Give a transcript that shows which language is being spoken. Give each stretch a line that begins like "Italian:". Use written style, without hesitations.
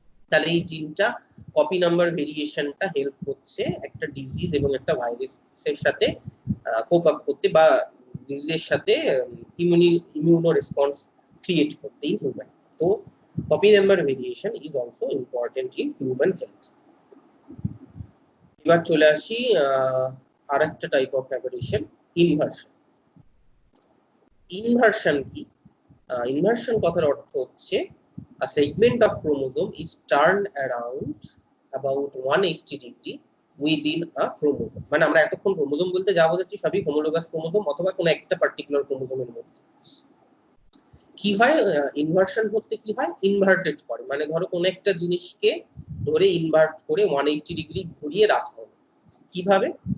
Bangla: তাহলে এই জিনটা কপি নাম্বার ভেরিয়েশনটা হেল্প করছে একটা ডিজিজ এবং একটা ভাইরাসের সাথে কোপ আপ করতে বা ডিজিজের সাথে ইমিউনো রেসপন্স ক্রিয়েট করতে হিউম্যান।
English: তো copy number variation is also important in human health.
Bangla: এবার চলে আসি আরেকটা টাইপ অফ অ্যাবেরিয়েশন, ইনভার্সন। ইনভার্সন কি? ইনভার্সন কথার অর্থ হচ্ছে
English: a segment of chromosome is turned around about 180 degree within a chromosome।
Bangla: মানে আমরা এতক্ষণ ক্রোমোজোম বলতে যা বোঝাচ্ছি সবই হোমোলোগাস ক্রোমোজোম অথবা কোনো একটা পার্টিকুলার ক্রোমোজোমের মধ্যে। কি হয় ইনভার্সন বলতে কি হয়, ইনভার্টেড করে, মানে ধরো কোন একটা জিনিসকে ধরে ইনভার্ট করে 180 ডিগ্রি ঘুরিয়ে রাখা হবে। কিভাবে?